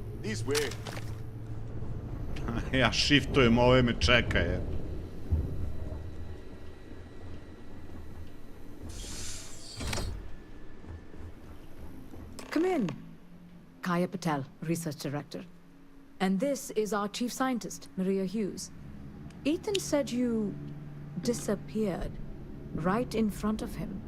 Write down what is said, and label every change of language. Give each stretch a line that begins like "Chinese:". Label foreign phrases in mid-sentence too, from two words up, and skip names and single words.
English: This way.
Serbian: Ja shiftujem, ove me čeka je.
English: Come in. Kaya Patel, Research Director. And this is our Chief Scientist, Maria Hughes. Ethan said you disappeared right in front of him.